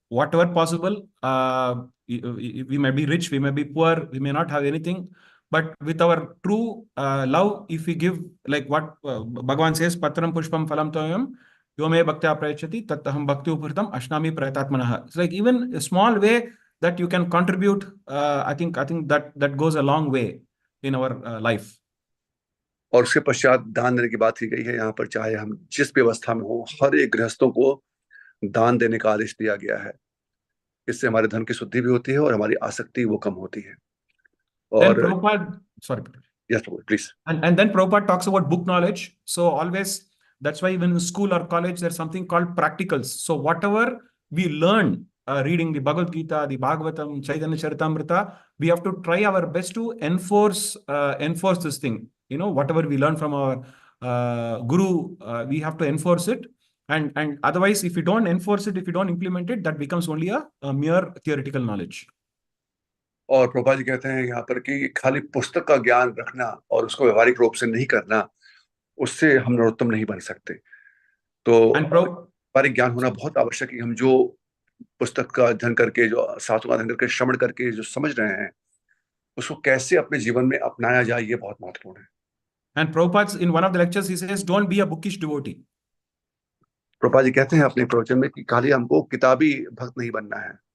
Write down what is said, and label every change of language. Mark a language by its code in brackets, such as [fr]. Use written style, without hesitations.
[en] Whatever possible, we may be rich, we may be poor, we may not have anything, but with our true love, if we give, like what Bhagavan says, [sa] Patram Pushpam Phalam Toyam, Yome Bhaktya Prayachati, Tattaham Bhakti Upurtam, Ashnami Prayatatmanaha. [en] It's like even a small way that you can contribute, I think that goes a long way in our life. [hi] और उसके पश्चात दान देने की बात की गई है यहाँ पर, चाहे हम जिस भी अवस्था में हो, हर एक गृहस्थों को दान देने का आदेश दिया गया है। इससे हमारे धन की शुद्धि भी होती है और हमारी आसक्ति वो कम होती है। और [en] yes, please. And then Prabhupada talks about book knowledge. So always, that's why even in school or college, there's something called practicals. So whatever we learn reading the Bhagavad Gita, the Bhagavatam, Chaitanya Charitamrita, we have to try our best to enforce this thing. Whatever we learn from our Guru, we have to enforce it. And otherwise, if you don't enforce it, if you don't implement it, that becomes only a mere theoretical knowledge. [hi] और प्रभुपाद जी कहते हैं यहाँ पर कि खाली पुस्तक का ज्ञान रखना और उसको व्यवहारिक रूप से नहीं करना, उससे हम नरोत्तम नहीं बन सकते। तो [en] And [hi] व्यवहारिक ज्ञान होना बहुत आवश्यक है। हम जो पुस्तक का अध्ययन करके, जो शास्त्रों का अध्ययन करके, श्रवण करके जो समझ रहे हैं, उसको कैसे अपने जीवन में अपनाया जाए, ये बहुत महत्वपूर्ण है। [en] And Prabhupada, in one of the lectures, he says, don't be a bookish devotee. [hi] Prabhupada ji कहते हैं अपने प्रवचन में कि खाली हमको किताबी भक्त नहीं बनना है।